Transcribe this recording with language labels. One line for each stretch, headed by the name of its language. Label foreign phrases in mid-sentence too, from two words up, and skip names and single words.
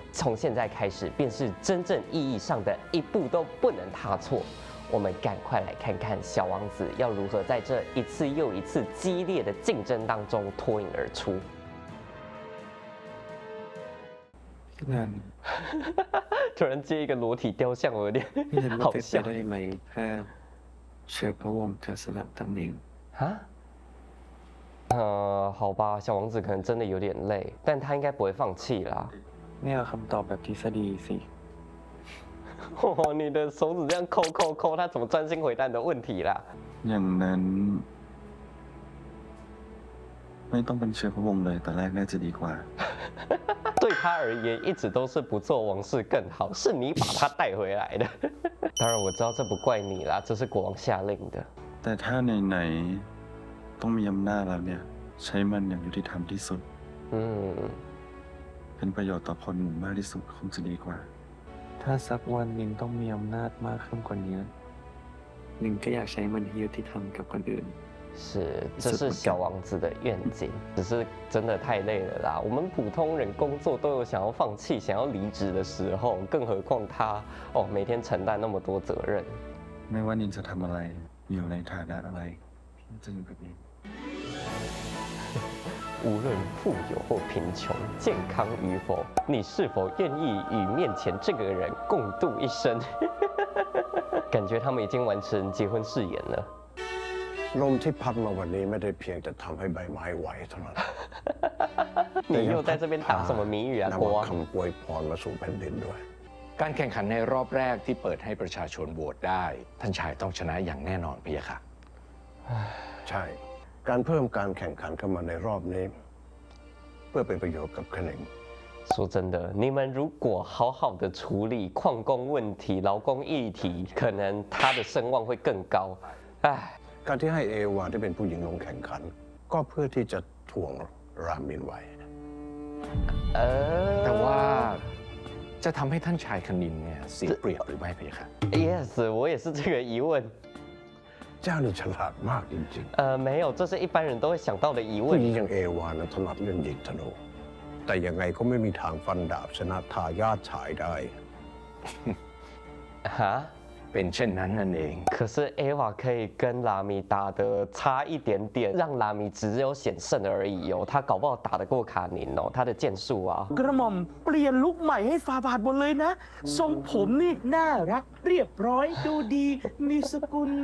Chinese: 从现在开始，便是真正意义上的一步都不能踏错。我们赶快来看看小王子要如何在这一次又一次激烈的竞争当中脱颖而出。突然接一个裸体雕像，我有点好笑。
Thai: ได้ไหมแค่เชื้อพระวงศ์เธอสลับตำแหน่ง
Chinese: 好吧，小王子可能真的有点累，但他应该不会放弃啦。
Thai: เนี่ยคำตอบแบบทฤษฎีสิ
Chinese: 哦，你的手指这样抠，他怎么专心回答你的问题啦？
Thai: อย่างนั้นไม่ต้องเป็นเชื้อพระวงศ์เลยแต่แรกน่าจะดีกว่า
Chinese: 对他而言，一直都是不做王室更好，是你把他带回来的。当然我知道这不怪你啦，这是国王下令的。
Thai: แต่ถ้าไหนๆต้องมีอำนาจแล้วเนี่ยใช้มันอย่างยุติธรรมที่สุดเป็นประโยชน์ต่อคนหมู่มากที่สุดคงจะดีกว่าถ้าสักวันหนึ่งต้องมีอำนาจมากขึ้นกว่านี้หนึ่งก็อยากใช้มันให้ยุติธรรมกับคนอื่น
Chinese: 是，这是小王子的愿景，只是真的太累了啦。我们普通人工作都有想要放弃、想要离职的时候，更何况他哦，每天承担那么多责任。
Thai: ไม่ว่านินจะทำอะไรอยู่ในฐานะอะไรจะอยู่กับนิน
Chinese: 无论富有或贫穷，健康与否，你是否愿意与面前这个人共度一生？感觉他们已经完成结婚誓言了。
Thai: ลมที่พัดมาวันนี้ไม่ได้เพียงแต่ทำให้ใบไม้ไหวเท่านั้น
Chinese: 你又在这边打什么谜语啊，国王？
Thai: คำอวยพรมาสู่แผ่นดินด้วย การแข่งขันในรอบแรกที่เปิดให้ประชาชนโหวตได้ท่านชายต้องชนะอย่างแน่นอนพี่ค่ะ ใช่การเพิ่มการแข่งขันเข้ามาในรอบนี้เพื่อเป็นประโยชน์กับคะแนน
Chinese: 说真的，你们如果好好的处理矿工问题、劳工议题，可能他的声望会更高。唉。
Thai: การที่ให้เอวาได้เป็นผู้หญิงลงแข่งขันก็เพื่อที่จะทวงรามินไว้ แต่ว่าจะทำให้ท่านชายคณินเนี่ยเสียเปรียบหรือไม่พี่คะ
Chinese: Yes，我也是这个疑问。
Thai: เจ้านี่ฉลาดมากจริง
Chinese: ๆ没有，这是一般人都会想到的疑问。
Thai: ผู้หญิงอย่างเอวานะถนัดเล่นยิงธนูแต่ยังไงก็ไม่มีทางฟันดาบชนะทายาทชายได้ 哈 เป็นเช่นนั้นนั่นเอง
Chinese: 可是 Eva 可以跟拉米打得差一点点，让拉米只有险胜而已哦。他搞不好打得过卡宁哦，他的剑术啊。
Thai: กระหม่อมเปลี่ยนลุคใหม่ให้ฟาบาทหมดเลยนะทรงผมนี่น่ารักเรียบร้อยดูดีมีสกุล